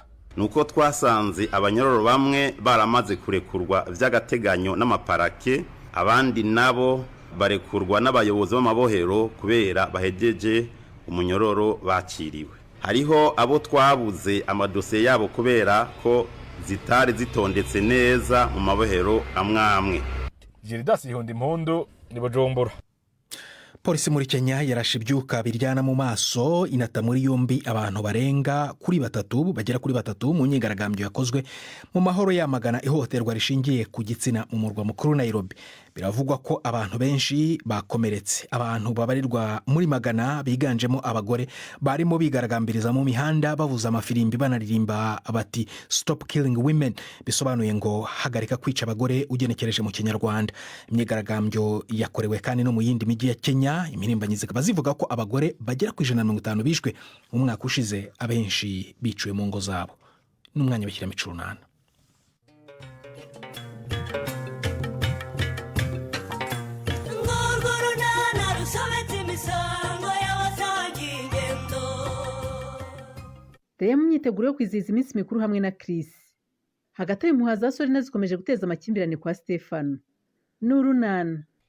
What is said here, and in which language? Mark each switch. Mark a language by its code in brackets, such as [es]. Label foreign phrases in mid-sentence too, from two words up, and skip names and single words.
[rn] Nuko twasanze abanyororo bamwe baramaze kurekurwa vy'agateganyo n'amaparake, abandi nabo barekurwa n'abayobozi b'amabohero kubera bahejeje umunyororo baciriwe. Hariho abo twabuze amadosiye yabo kubera ko zitari zitondetse neza mu mabohero amwamwe. Jedasi Ihundimpundu ni Bujumbura. [rw] polisi muri Kenya yarashe ibyuka biryana mu maso inata muri yombi abantu bagera kuri batatu mu myigaragambyo yakozwe mu mahoro yamagana ihohoterwa rishingiye ku gitsina mu murwa mukuru Nairobi. Biravugwa ko abantu benshi bakomeretse. Abantu babarirwa muri magana biganjemo abagore barimo bigaragambiriza mu mihanda bavuza amafirimbi banaririmba bati [en] stop killing women, [rw] bisobanuye ngo hagarika kwica abagore ugenekereje mu Kinyarwanda. Imyigaragambyo yakorewe kandi no mu yindi mijyi ya Kenya. Impirimbanyi zikaba zivuga ko abagore bagera ku 150 bishwe mu mwaka ushize, abenshi biciwe mu ngo zabo. N'umwanya w'ikiramico runana. rero mu myiteguro yo kwizihiza iminsi mikuru hamwe na Chris, hagati y'impuha za Sorina zikomeje guteza amakimbirane kwa Stefano n'urunana.